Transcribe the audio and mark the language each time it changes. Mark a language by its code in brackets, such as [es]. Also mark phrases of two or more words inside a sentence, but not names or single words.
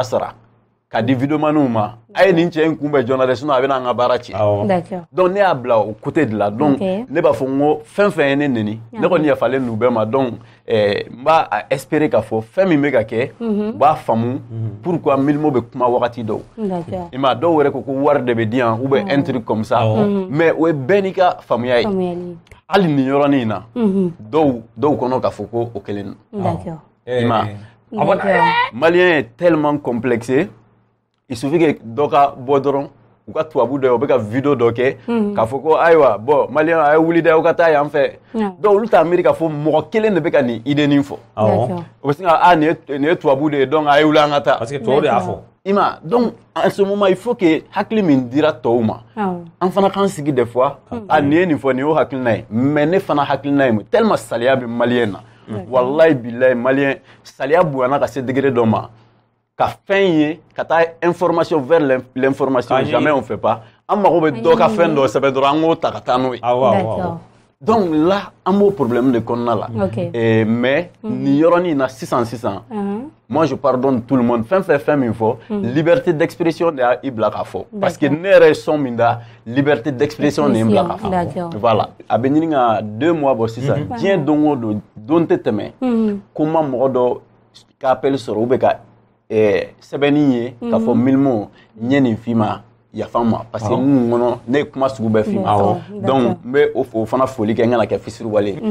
[bm] ka di videomaniw ma a ye nin cɛ in kunbɛn joona dɛ sinon a bɛ n'an ka baara tiɲɛ donc ne y'a bila o [fr] côté de la [bm] donc ne b'a fɔ n ko fɛn fɛn ye ne neni ne kɔni yafalen n'u bɛɛ ma donc n b'a espérer k'a fɔ fɛn min bɛ ka kɛ u b'a faamu pourquoi Milmo bɛ kuma wagati dɔw i ma dɔw yɛrɛ ko wari de bɛ di yan [fr] ou bien un truc comme ça mais [bm] o ye bɛɛ n'i ka faamuya ye hali nin yɔrɔnin in na dɔw kɔnɔ k'a fɔ ko o kelen don i ma [fr] Malien est tellement complexé il suffit que [bm] dɔ ka bɔ dɔrɔn u ka tubabu dɔ ye u bɛ ka video dɔ kɛ k'a fɔ ko ayiwa bon Malien a ye wuli dɛ u ka taa yan fɛ donc olu t'a miiri k'a fɔ mɔgɔ kelen de bɛ ka nin idée nin fɔ o bɛ sin ka nin ye tubabu de ye donc a ye wuli an ka taa [fr] parce que [bm] tubabu de y'a fɔ i ma [fr] donc en ce moment il faut que [bm] hakili min dira tɔw ma an fana k'an sigi [fr] des fois [bm] nin ye nin fɔ nin y'o hakilina ye mais ne fana hakilina ye mun tellement saliya bɛ Malien na [ar] والله بالله [bm] Malien saliya bonyana ka se degré dɔ ma ka fɛn ye ka taa [fr] information vers l'information jamais on fait pas [bm] an mago bɛ dɔ ka fɛn dɔ sɛbɛn dɔrɔn an k'o ta ka taa n'o ye donc là an b'o problème de kɔnɔna la mais nin yɔrɔnin na sisan [fr] moi je pardonne tout le monde [bm] fɛn min fɔ [fr] liberté d'expression [bm] de y'a i bila k'a fɔ [fr] parce que [bm] ne yɛrɛ ye sɔn min da [fr] liberté d'expression [bm] de ye n bila k'a fɔ voilà a bɛ ɲini ka 2 mois bɔ sisan diɲɛ don o don tɛ tɛmɛ ko n ma mɔgɔ dɔ ka appel sɔrɔ [fr] ou bien [bm] ka sɛbɛnni ye k'a fɔ Milmo n ye nin f'i ma yafa ma parce que n kɔnɔ ne ye kuma sugu bɛɛ f'i ma donc n bɛ o fana foli kɛ n kana kɛ fisiriwale ye